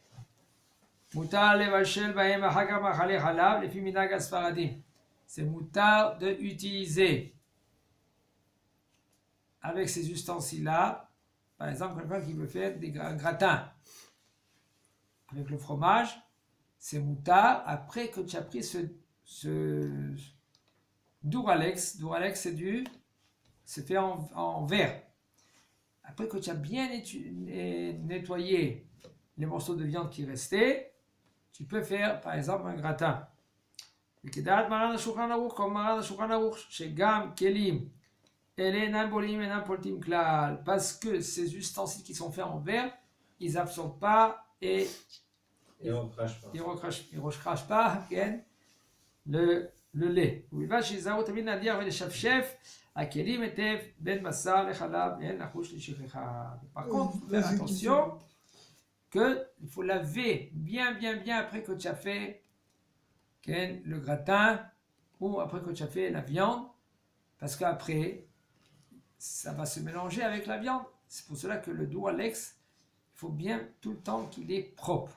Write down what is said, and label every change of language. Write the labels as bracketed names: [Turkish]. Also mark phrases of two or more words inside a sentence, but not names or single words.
[French] C'est moutar de utiliser avec ces ustensiles-là, par exemple, quelqu'un qui veut faire des gratins avec le fromage, c'est moutar après que tu as pris ce Duralex. Duralex, c'est fait en verre. Après que tu as bien nettoyé les morceaux de viande qui restaient, tu peux faire par exemple un gratin. [Hebrew] וכדעת מרן השולחן ערוך, comme מרן השולחן ערוך, שגם כלים אלה אינם בולעים אינם פולטים כלל, [French] parce que ces ustensiles qui sont faits en verre, ils absorbent pas et ils recrachent pas le lait. [Hebrew] ובלבד שיזהרו תמיד להניח ולשפשף הכלים היטב בין בשר לחלב ואין לחוש לשכחה. [French] Par contre, faire attention qu'il faut laver bien après que tu as fait le gratin ou après que tu as fait la viande, parce qu'après ça va se mélanger avec la viande. C'est pour cela que le doigt Alex, il faut bien tout le temps qu'il est propre.